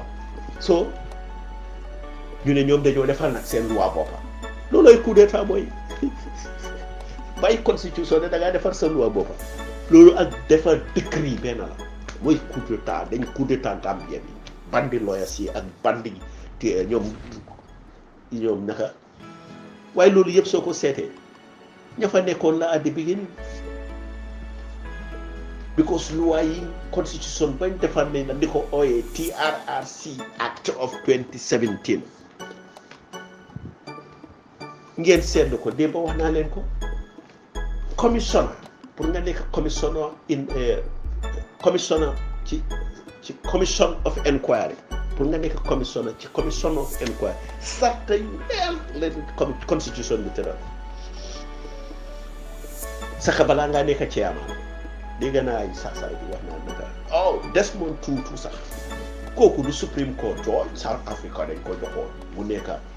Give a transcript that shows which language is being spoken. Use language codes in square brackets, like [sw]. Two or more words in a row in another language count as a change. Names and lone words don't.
[wo] so ñu ne ñoom dañoo defal nag seen loi boppa loolooy [fr] coup d'état [wo] mooy bàyyi constitution ne da ngaa defar sa loi boppa loolu ak defar décret benn la mooy [fr] coup d'état [wo] dañ [fr] coup d'état [wo] Gambie bi bandi lawyers yi ak bandi te ñoom naka waaye loolu yëpp soo ko seetee ña fa nekkoon la [en] at the beginning [wo] because loi yi constitution bañ defar nañ la di ko ooyee TRRC Act of 2017 ngeen seetlu ko démb wax naa leen ko commissioner pour nga nekk commissioner ci [en] commission of inquiry [wo] pour nga nekk commissioner ci [en] commission of inquiry [wo] sarta yu leer leen constitution bi tëral sax balaa ngaa nekk chairman dégg naa ay sax-sax bi wax naa naka Desmond Tutu sax kooku du Supreme Court George South Africa dañ ko joxoon mu nekk